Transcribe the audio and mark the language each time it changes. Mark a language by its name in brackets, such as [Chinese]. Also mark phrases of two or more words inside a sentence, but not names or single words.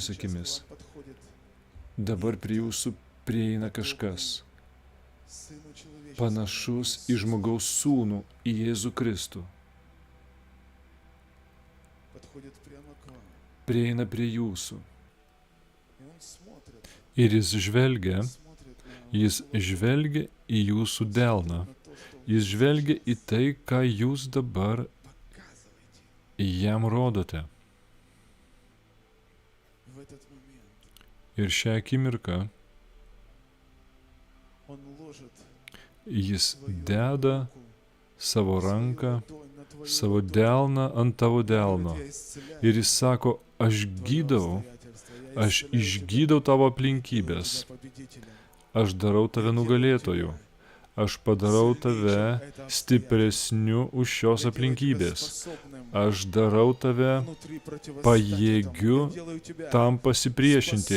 [Russian] сейчас к [Lithuanian] akimis, [Russian] вам подходит [Lithuanian] dabar prie jūsų prieina kažkas [Russian] Сыну Человеческому, [Lithuanian] panašus į [Russian] Иисусу, [Lithuanian] žmogaus sūnų, į Jėzų Kristų. [Russian] подходит прямо к вам. [Lithuanian] Prieina prie jūsų. [Russian] И он смотрит, [Lithuanian] Ir jis žvelgia, [Russian] смотрит на [Lithuanian] jis [Russian] вашу [Lithuanian] žvelgia į jūsų delną. [Russian] на то, что [Lithuanian] Jis žvelgia į tai, ką jūs dabar [Russian] показываете [Lithuanian] jam rodote. [Russian] в этот момент. [Lithuanian] Ir šią akimirką [Russian] Он ложит [Lithuanian] jis [Russian] свою [Lithuanian] deda [Russian] руку, [Lithuanian] savo [Russian] свою [Lithuanian] ranką, [Russian] ладонь на твою [Lithuanian] savo [Russian] ладонь. [Lithuanian] delną ant tavo [Russian] Говорит, [Lithuanian] delno. [Russian] «Я исцеляю [Lithuanian] Ir jis sako, aš [Russian] твое [Lithuanian] gydau [Russian] обстоятельство». [Lithuanian] Aš išgydau tavo aplinkybės. Aš darau tave nugalėtoju. Aš padarau tave stipresniu už šios aplinkybės. Aš darau tave pajėgiu tam pasipriešinti.